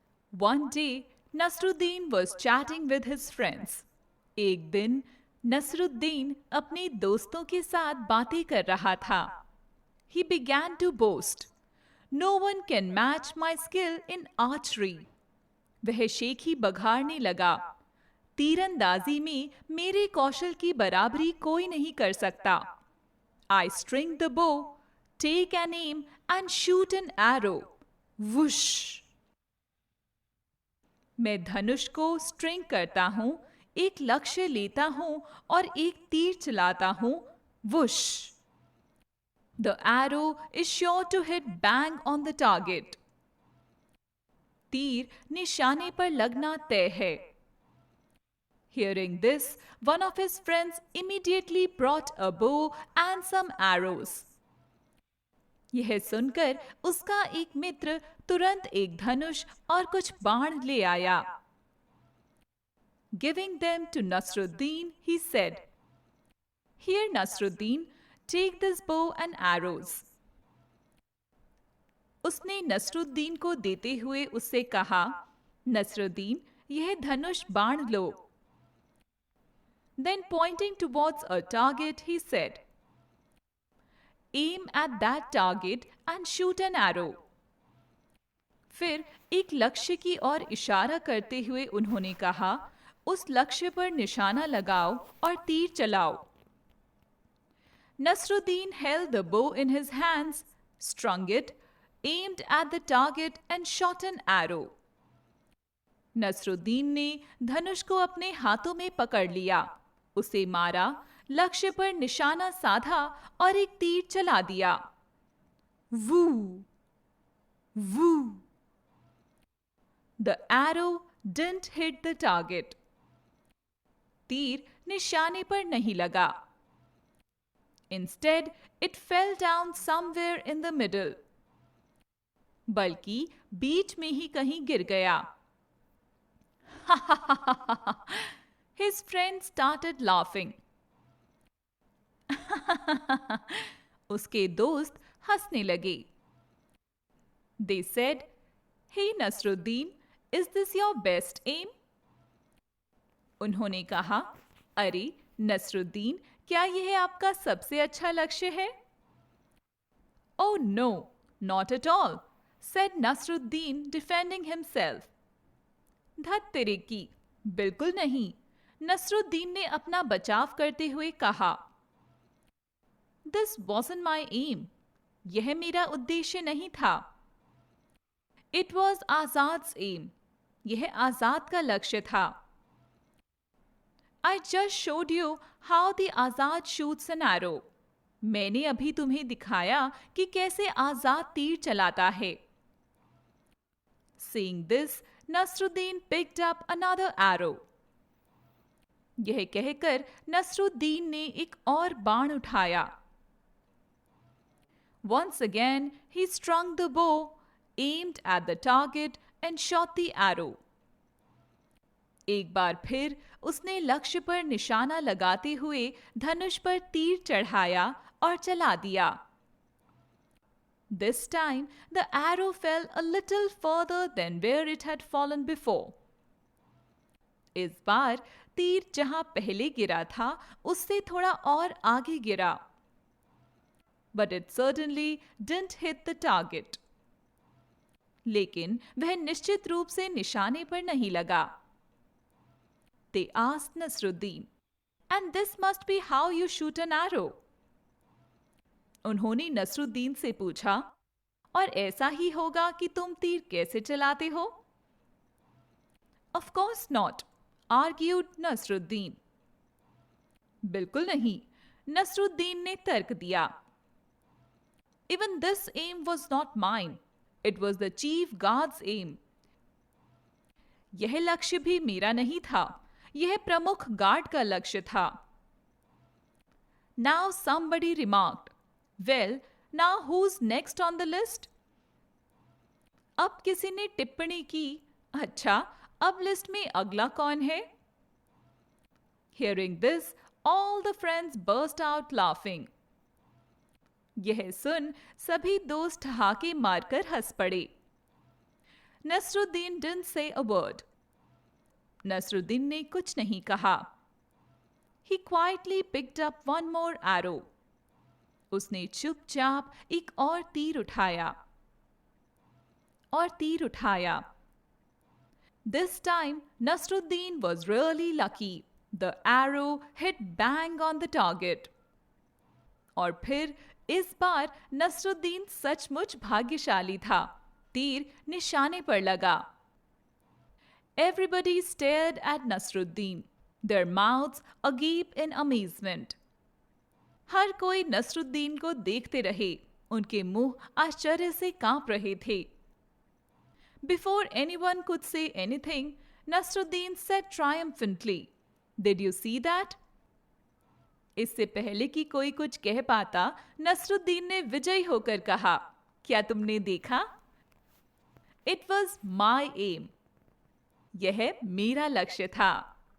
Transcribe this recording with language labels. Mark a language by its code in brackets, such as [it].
[en] One day, Nasruddin was chatting with his friends. [hi] एक दिन नसरुद्दीन अपने दोस्तों के साथ बातें कर रहा था. [en] He began to boast. No one can match my skill in archery. [hi] वह शेख ही बघाड़ने लगा. तीरंदाजी में मेरे कौशल की बराबरी कोई नहीं कर सकता. [en] I string the bow, take an aim and shoot an arrow. Whoosh! [hi] मैं धनुष को स्ट्रिंग करता हूँ, एक लक्ष्य लेता हूँ और एक तीर चलाता हूँ. Whoosh! [en] The arrow is sure to hit bang on the target. [hi] तीर निशाने पर लगना तय है. [en] Hearing this, one of his friends immediately brought a bow and some arrows. [hi] यह सुनकर उसका एक मित्र तुरंत एक धनुष और कुछ बाण ले आया. [en] Giving them to Nasruddin, he said, "Here, Nasruddin, take this bow and arrows." [hi] उसने नसरुद्दीन को देते हुए उससे कहा, नसरुद्दीन, यह धनुष बाण लो. [en] Then pointing towards a target, he said, "Aim at that target and shoot an arrow." [hi] फिर एक लक्ष्य की ओर इशारा करते हुए उन्होंने कहा, उस लक्ष्य पर निशाना लगाओ और तीर चलाओ. [en] Nasruddin held the bow in his hands, strung it, aimed at the target and shot an arrow. [hi] Nasruddin ने धनुष को अपने हाथों में पकड़ लिया, उसे मारा, लक्ष्य पर निशाना साधा और एक तीर चला दिया. Woo! Woo! [en] The arrow didn't hit the target. [hi] तीर निशाने पर नहीं लगा. [en] Instead, it fell down somewhere in the middle. [hi] बल्कि बीच में ही कहीं गिर गया. [en] His friends started laughing. [hi] उसके दोस्त हंसने लगे. [en] They said, "Hey Nasruddin, is this your best aim?" [hi] उन्होंने कहा, अरे नसरुद्दीन, क्या यह आपका सबसे अच्छा लक्ष्य है? [en] Oh no, not at all, said Nasruddin, defending himself. [hi] धत तेरे की, बिल्कुल नहीं, नसरुद्दीन ने अपना बचाव करते हुए कहा. [en] This wasn't my aim. [hi] यह मेरा उद्देश्य नहीं था. [en] It was Azad's aim. [hi] यह आजाद का लक्ष्य था. [en] I just showed you how the Azad shoots an arrow. [hi] मैंने अभी तुम्हें दिखाया कि कैसे आजाद तीर चलाता है. [en] Saying this, Nasruddin picked up another arrow. [hi] यह कहकर नसरुद्दीन ने एक और बाण उठाया. [en] Once again, he strung the bow, aimed at the target and shot the arrow. [hi] एक बार फिर उसने लक्ष्य पर निशाना लगाते हुए धनुष पर तीर चढ़ाया और चला दिया. [en] This time, the arrow fell a little further than where it had fallen before. [hi] इस बार तीर जहां पहले गिरा था उससे थोड़ा और आगे गिरा. [en] But it certainly didn't hit the target. [hi] लेकिन वह निश्चित रूप से निशाने पर नहीं लगा. [en] They asked Nasruddin, "And this must be how you shoot an arrow." [hi] उन्होंने नसरुद्दीन से पूछा, और ऐसा ही होगा कि तुम तीर कैसे चलाते हो? [en] Of course not, argued Nasruddin. [hi] बिल्कुल नहीं, नसरुद्दीन ने तर्क दिया. [en] Even this aim was not mine. It was the chief guard's aim. [hi] यह लक्ष्य भी मेरा नहीं था, यह प्रमुख गार्ड का लक्ष्य था. [en] Now somebody remarked, "Well, now who's next on the list?" [hi] अब किसी ने टिप्पणी की, अच्छा, अब लिस्ट में अगला कौन है? [en] Hearing this, all the friends burst out laughing. [hi] यह सुन सभी दोस्त ठहाके मारकर हंस पड़े. [en] Nasruddin didn't say a word. [hi] Nasruddin ने कुछ नहीं कहा. He quietly picked up one more arrow. उसने चुपचाप एक और तीर उठाया. और तीर उठाया. [en] This time, Nasruddin was really lucky. The arrow hit bang on the target. [hi] और फिर इस बार नसरुद्दीन सचमुच भाग्यशाली था. तीर निशाने पर लगा. [en] Everybody stared at Nasruddin, their mouths agape in amazement. [hi] हर कोई नसरुद्दीन को देखते रहे. उनके मुंह आश्चर्य से कांप रहे थे. [en] Before anyone could say anything, Nasruddin said triumphantly, "Did you see that?" [hi] इससे पहले कि कोई कुछ कह पाता, नसरुद्दीन ने विजयी होकर कहा, क्या तुमने देखा? [en] It was my aim. [hi] यह मेरा लक्ष्य था.